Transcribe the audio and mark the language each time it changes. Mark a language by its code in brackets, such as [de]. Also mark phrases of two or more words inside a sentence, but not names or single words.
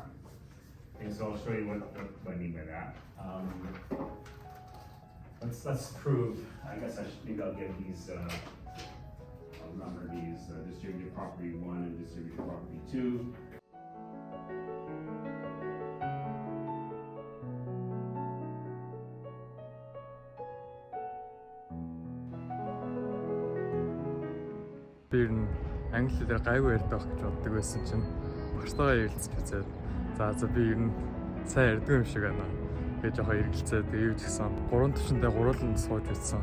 [en] And so I'll show you what I mean by that. Let's prove, I guess maybe I'll give these, I'll number these distributed property 1 and distributed property 2. [mn] Би англи хэлээр гайгүй ярьдаг гэж боддог байсан чинь багштайгаа ярилцж үзээд за би ер нь сайн ярьдаг юм шиг байна гэж жоохон эргэлзээд тэгээ юу ч гэсэн 3 төвшөндөө гурууланд сууж үзсэн.